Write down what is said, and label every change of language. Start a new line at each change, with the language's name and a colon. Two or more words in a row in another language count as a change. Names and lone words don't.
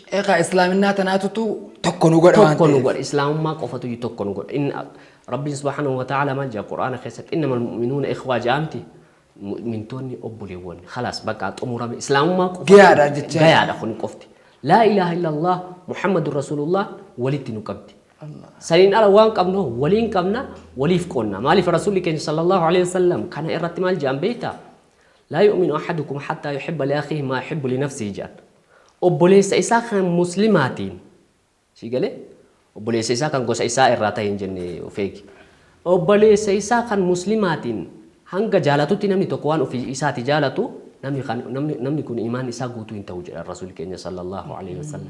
Oromo: Egaa islaaminaa tanaatutu tokko nu godha waan ta'eef. Tokko nu godha islaamummaa qofatu tokko nu godha. Rabbiin
Arabic: سبحانه وتعالى
Oromo: maal jedha Qur'aana keessatti
Arabic: إنما المؤمنون إخوة
Oromo: jaamti. Mu'mintoonni obboleewwan khalaas bakka xumurame islaamummaa qofa gayaadha jecha gayaadha kun qofti
Arabic: لا إله إلا الله محمد رسول الله
Oromo: walitti nu qabdi saniin ala waan qabnu waliin qabna waliif qonna maaliif rasuulli keenya
Arabic: صلى الله عليه وسلم
Oromo: kana irratti maal jedhan beektaa
Arabic: لا يؤمن أحدكم حتى يحب لأخيه ما يحب لنفسه
Oromo: jedhan obboleessa isaa kan muslimaatiin si galee obboleessa isaa kan gosa isaa irraa ta'e hin jenne ofeegi obboleessa isaa kan muslimaatiin hanga jaalatutti namni tokko waan ofii isaati jaalatu namni kun imaan isaa guutuu hin ta'u jedha rasuulli keenya
Arabic: صلى الله عليه وسلم.